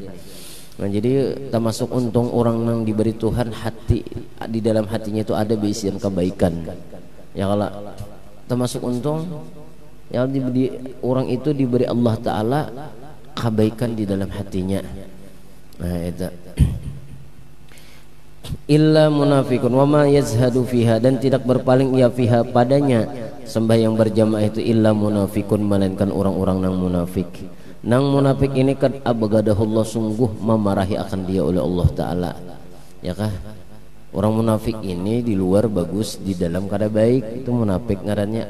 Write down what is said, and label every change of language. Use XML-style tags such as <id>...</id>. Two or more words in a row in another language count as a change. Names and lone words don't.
<bjn>Nah jadi termasuk untung orang yang diberi Tuhan hati, di dalam hatinya itu ada berisian kebaikan, ya kalau termasuk untung yang orang itu diberi Allah Ta'ala kebaikan di dalam hatinya. Nah itu</bjn> <ar>illa munafikun wa ma yazhadu fiha,</ar> <bjn>dan tidak berpaling ia fiha padanya sembahyang berjamaah itu,</bjn> <ar>illa munafikun,</ar> <bjn>melainkan orang-orang yang munafik. Nang munafik ini kan abgadahullah, sungguh memarahi akan dia oleh Allah Ta'ala, ya kah? Orang munafik ini di luar bagus, di dalam kada baik, itu munafik ngarannya.</bjn>